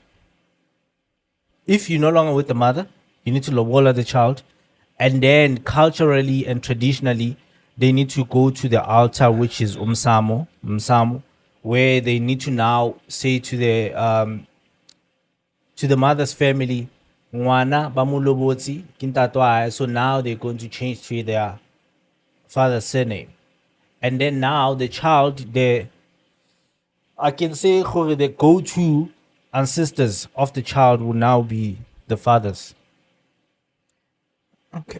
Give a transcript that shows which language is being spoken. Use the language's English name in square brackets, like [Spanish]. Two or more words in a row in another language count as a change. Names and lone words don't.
[English] If you're no longer with the mother, you need to lobola the child. And then culturally and traditionally, they need to go to the altar, which is Msamo, where they need to now say to the mother's family, [Southern Sotho] "Ngwana ba mo lobotse ke ntate wa hae," [English] so now they're going to change to their father's surname. And then now the child, I can say the go-to ancestors of the child will now be the fathers. Okay.